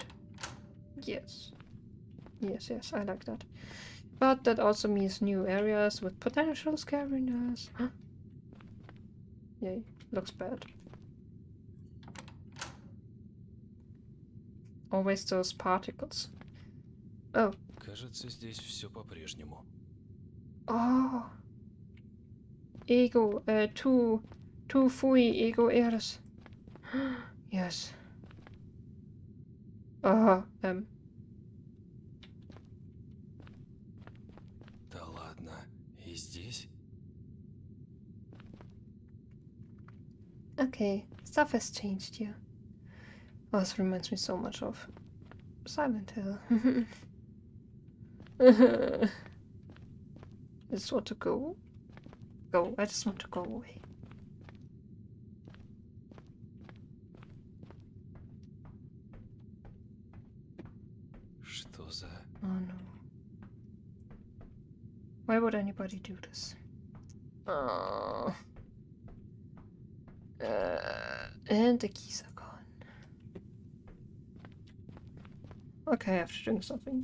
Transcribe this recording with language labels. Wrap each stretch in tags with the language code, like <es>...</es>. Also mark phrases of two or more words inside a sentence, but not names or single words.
<en>Yes. Yes, I like that. But that also means new areas with potential scariness. Yay, looks bad. Always those particles. Oh.</en> <ru>Кажется, здесь все по-прежнему. Oh. Ego, tu fui ego eres.</ru> <en>Yes.</en> <ru>Да ладно, и здесь?</ru> <en>Okay, stuff has changed here. Oh, this reminds me so much of Silent Hill. I just want to go. I just want to go away.</en> <ru>Что за...</ru> <en>Oh no. Why would anybody do this? Oh. And the keys are gone. Okay, I have to drink something.</en>